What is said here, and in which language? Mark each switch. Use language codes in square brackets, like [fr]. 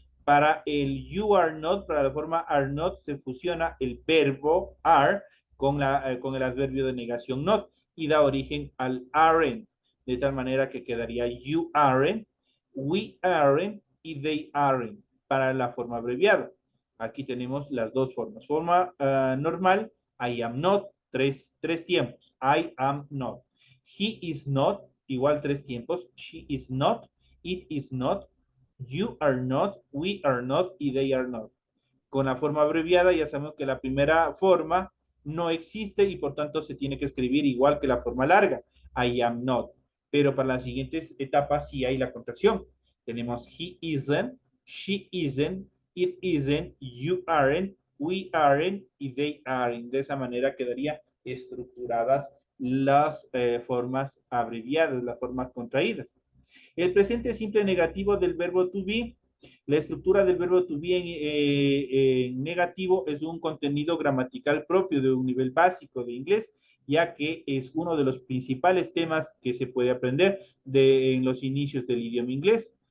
[es] Para el [en] you are not, [es] para la forma are not, se fusiona el verbo are con el adverbio de negación not y da origen al aren't, de tal manera que quedaría [en] you aren't, we aren't y they aren't [es] para la forma abreviada. Aquí tenemos las dos formas. Forma normal, [en] I am not, [es] tres tiempos. [en] I am not. He is not, [es] igual tres tiempos. [en] She is not, it is not, you are not, we are not [es] y [en] they are not. [es] Con la forma abreviada ya sabemos que la primera forma no existe y por tanto se tiene que escribir igual que la forma larga. [en] I am not. [es] Pero para las siguientes etapas sí hay la contracción. Tenemos [en] he isn't, she isn't, it isn't, you aren't, we aren't y they aren't. [es] De esa manera quedarían estructuradas las formas abreviadas, las formas contraídas. El presente simple negativo del verbo to be, la estructura del verbo to be en negativo es un contenido gramatical propio de un nivel básico de inglés, ya que es uno de los principales temas que se puede aprender en los inicios del idioma inglés.